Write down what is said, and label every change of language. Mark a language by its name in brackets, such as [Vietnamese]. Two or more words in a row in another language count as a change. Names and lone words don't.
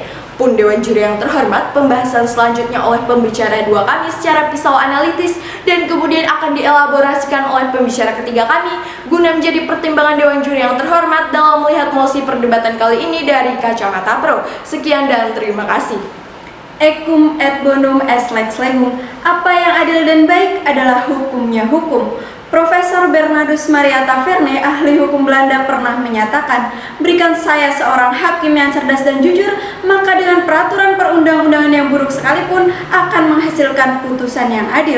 [Indonesian] Pun Dewan juri yang terhormat, pembahasan selanjutnya oleh pembicara dua kami secara pisau analitis dan kemudian akan dielaborasikan oleh pembicara ketiga kami guna menjadi pertimbangan Dewan juri yang terhormat dalam melihat mosi perdebatan kali ini dari kacamata pro. Sekian dan terima kasih. [Latin] Ecum et bonum est lex legum. [Indonesian] Apa yang adil dan baik adalah hukumnya hukum. Profesor Bernardus Maria Taverne, ahli hukum Belanda, pernah menyatakan, berikan saya seorang hakim yang cerdas dan jujur, maka dengan peraturan perundang-undangan yang buruk sekalipun akan menghasilkan putusan yang adil.